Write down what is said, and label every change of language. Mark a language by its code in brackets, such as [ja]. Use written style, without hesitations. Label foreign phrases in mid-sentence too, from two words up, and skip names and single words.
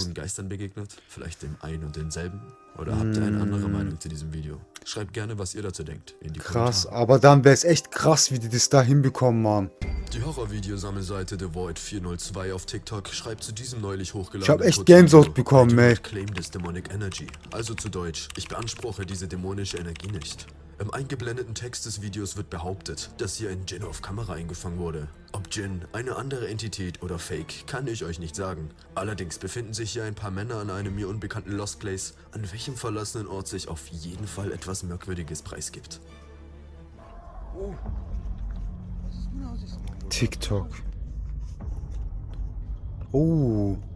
[de] und Takun Geistern begegnet? Vielleicht dem einen und denselben? Oder habt ihr eine andere Meinung zu diesem Video? Schreibt gerne, was ihr dazu denkt, in die Krass, Kommentare. aber dann wäre es echt krass, wie die das da hinbekommen haben. Die Horrorvideosammelseite The Void 402 auf TikTok schreibt zu diesem neulich hochgeladenen Ich hab echt Kurzvideo, Gänsehaut bekommen, [en] I do [de] ey. [en] not claim this demonic energy. [de] Also zu Deutsch, ich beanspruche diese dämonische Energie nicht. Im eingeblendeten Text des Videos wird behauptet, dass hier ein Djinn auf Kamera eingefangen wurde. Ob Djinn, eine andere Entität oder Fake, kann ich euch nicht sagen. Allerdings befinden sich hier ein paar Männer an einem mir unbekannten [en] Lost Place, [de] an welchem verlassenen Ort sich auf jeden Fall etwas Merkwürdiges preisgibt. TikTok. Oh.